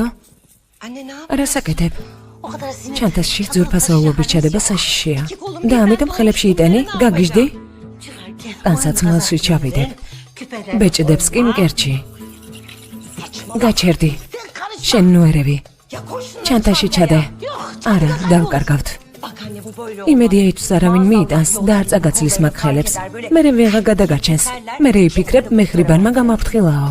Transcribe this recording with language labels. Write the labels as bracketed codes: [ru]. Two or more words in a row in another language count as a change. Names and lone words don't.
[tr] Anne ne yap? [ka] რას აკეთებ? [tr] O kadar sinir. [ka] ჩანთაში ძვირფასეულობის ჩადება საშიშია. და ამიტომ ხელებში იტენი, გაგიჟდი? ტანსაცმელში ჩავიდებ. ბეჭდებს კი მკერჩი. გაჩერდი. შენ ნუერევი. ჩანთაში ჩადე. არა, დავკარგავთ. [tr] Bak anne bu böyle [ka] იმედია იცის არავინ მიიტანს და არ წაგაცლის მაგ ხელებს. მერე ვეღა გადაგაჩენს. მერე იფიქრებ მეხრიბანმა გამაფრთხილაო.